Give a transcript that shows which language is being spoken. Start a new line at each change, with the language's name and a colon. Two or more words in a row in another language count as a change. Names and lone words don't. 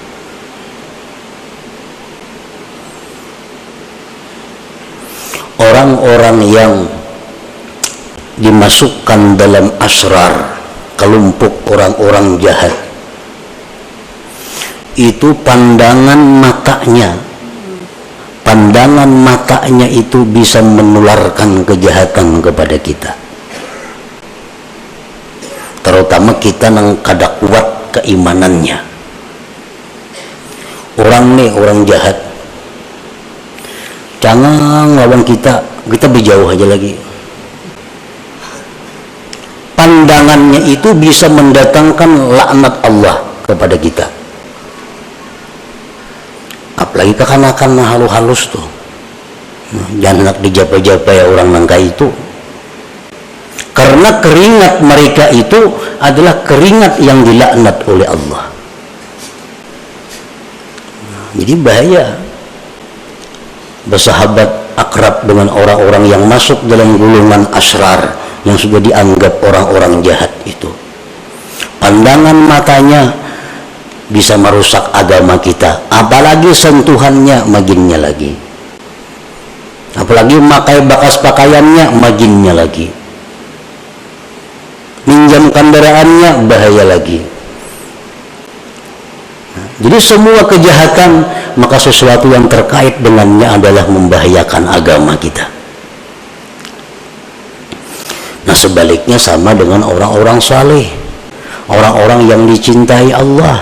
Indonesian: Orang-orang yang dimasukkan dalam asrar, kelompok orang-orang jahat, itu pandangan matanya itu bisa menularkan kejahatan kepada kita, terutama kita yang kada kuat keimanannya.
Banjar: Orang jahat jangan lawan kita berjauh aja lagi.
Indonesian: Pandangannya itu bisa mendatangkan laknat Allah kepada kita.
Banjar: Apalagi kekanakan halus-halus tuh. Jangan nak dijapa-japa ya orang nangka itu.
Indonesian: Karena keringat mereka itu adalah keringat yang dilaknat oleh Allah. Jadi bahaya bersahabat akrab dengan orang-orang yang masuk dalam golongan asrar, yang sudah dianggap orang-orang jahat itu. Pandangan matanya bisa merusak agama kita, apalagi sentuhannya maginnya lagi, apalagi
Banjar: makai bakas pakaiannya maginnya lagi,
Indonesian: minjam kendaraannya bahaya lagi. Jadi semua kejahatan, maka sesuatu yang terkait dengannya adalah membahayakan agama kita. Nah sebaliknya sama dengan orang-orang saleh, orang-orang yang dicintai Allah.